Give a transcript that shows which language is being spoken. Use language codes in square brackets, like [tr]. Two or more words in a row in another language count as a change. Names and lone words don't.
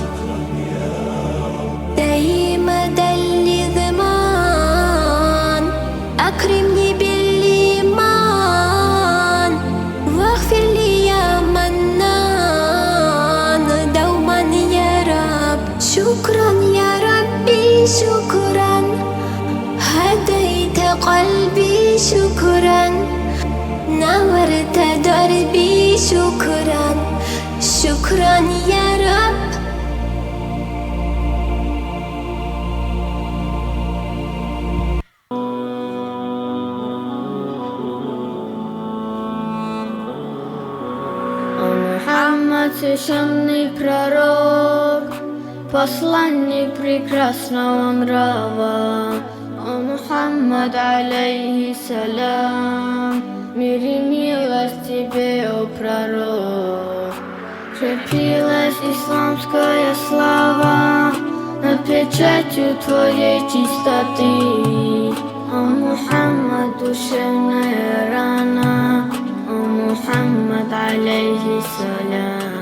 [ar] مدى الضمان أكرمني بالإيمان واغفر لي يا منان دوما يا رب شكرا يا ربي شكرا هديت قلبي شكرا نورت دربي شكرا شكرا يا رب [ru] Мухаммад, священный пророк, посланник прекрасного нрава, о Мухаммад, алейхиссалям, мир и милость тебе, о пророк. Крепилась исламская слава над печатью твоей чистоты, о Мухаммад, душевная рана, о Мухаммад, алейхиссалям.